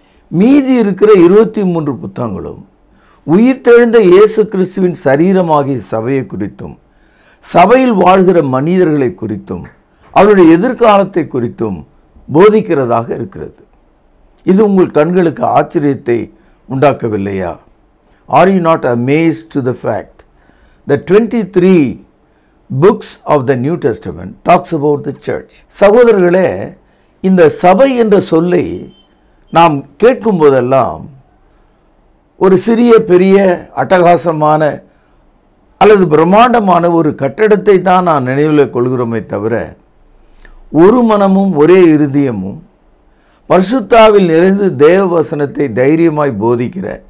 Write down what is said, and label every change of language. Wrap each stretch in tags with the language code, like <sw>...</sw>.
<ta>மீதி இருக்கிற 23 புத்தகங்களும் உயிர்த்தெழுந்த இயேசு கிறிஸ்துவின் சரீரமாகிய சபையை குறித்தும், சபையில் வாழ்கிற மனிதர்களை குறித்தும், அவருடைய எதிர்காலத்தை குறித்தும் போதிக்கிறதாக இருக்கிறது. இது உங்கள் கண்களுக்கு ஆச்சரியத்தை உண்டாக்கவில்லையா?</ta> <en>Are you not amazed to the fact that 23 books of the New Testament talks about the church?</en> <ta>சகோதரர்களே, இந்த சபை என்ற சொல்லை நாம் கேட்கும் போதெல்லாம் ஒரு சிறிய பெரிய அட்டகாசமான அல்லது பிரம்மாண்டமான ஒரு கட்டடத்தை தான் நான் நினைவில் கொள்கிறோமே தவிர, ஒரு மனமும் ஒரே இருதயமும் பரிசுத்தாவில் நிறைந்து தேவ வசனத்தை தைரியமாய் போதிக்கிற</ta>